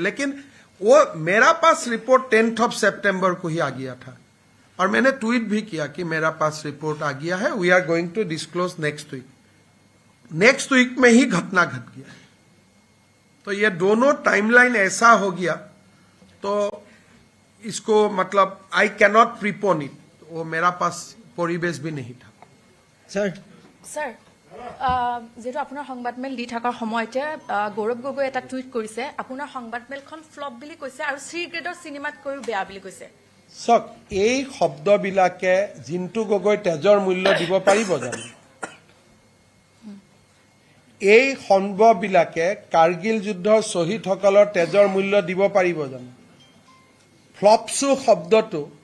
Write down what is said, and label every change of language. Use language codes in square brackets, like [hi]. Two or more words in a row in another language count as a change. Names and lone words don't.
[hi] लेकिन वो मेरा पास रिपोर्ट 10 सितंबर को ही आ गया था, और मैंने ट्वीट भी किया कि मेरा पास रिपोर्ट आ गया है, [en] we are going to disclose next week. next week [hi] में ही घटना घट गया। तो ये दोनों टाइमलाइन ऐसा हो गया, तो इसको मतलब [en] I cannot prepone it, [hi] वो मेरा पास परिवेश भी नहीं था। सर [as] স্যার যেহেতু আপোনাৰ সংবাদমেল দি থকাৰ সময়তে গৌৰৱ গগৈ এটা টুইট কৰিছে আপোনাৰ সংবাদমেলখন ফ্লপ বুলি কৈছে আৰু চি গ্ৰেডৰ চিনেমাতকৈও বেয়া বুলি কৈছে চক এই শব্দবিলাকে জিন্তু গগৈ তেজৰ মূল্য দিব পাৰিব জানো এই সম্ভৱবিলাকে কাৰ্গিল যুদ্ধৰ শ্বহীদসকলৰ তেজৰ মূল্য দিব পাৰিব জানো ফ্লপছু শব্দটো